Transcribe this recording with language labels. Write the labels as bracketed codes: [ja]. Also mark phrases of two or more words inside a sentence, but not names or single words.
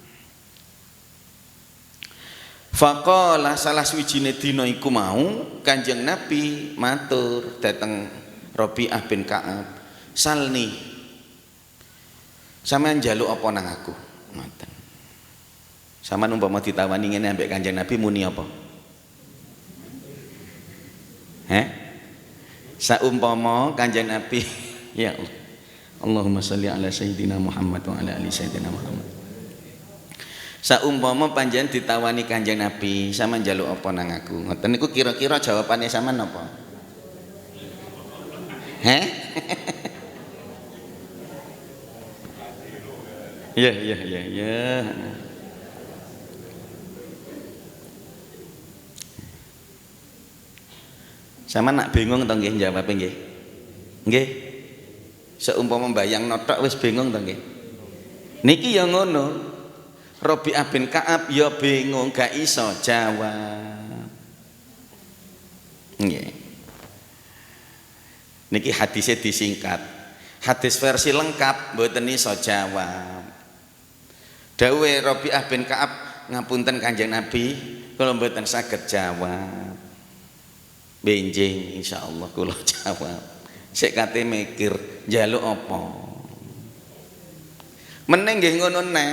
[jv] Faqala salah suwijine dina iku mau Kanjeng Nabi matur dhateng Rabi'ah bin Ka'ab, salni sampean njaluk apa nang aku, ngoten. Sampeyan umpama ditawani ngene ambek Kanjeng Nabi muni apa? Saumpama Kanjeng Nabi [ar] يا الله. اللهم صل على سيدنا محمد وعلى آل سيدنا محمد. [jv] Saumpama panjenengan ditawani Kanjeng Nabi, sampeyan njaluk apa nang aku? Ngoten niku kira-kira jawabane sampean apa? Ya. Sama nak bingung to nggih jawab nggih. Nggih. Seumpama mbayang notok wis bingung to nggih. Niki ya ngono. Rabi'ah bin Ka'ab ya bingung gak iso jawab. Nggih. Niki hadisnya disingkat. Hadis versi lengkap mboten iso jawab. Dawuhe Rabi'ah bin Ka'ab, ngapunten Kanjeng Nabi, kula mboten saged jawab. Benjing insyaallah kula jawab. Sik kate mikir njaluk apa. Meneng nggih ngono neh.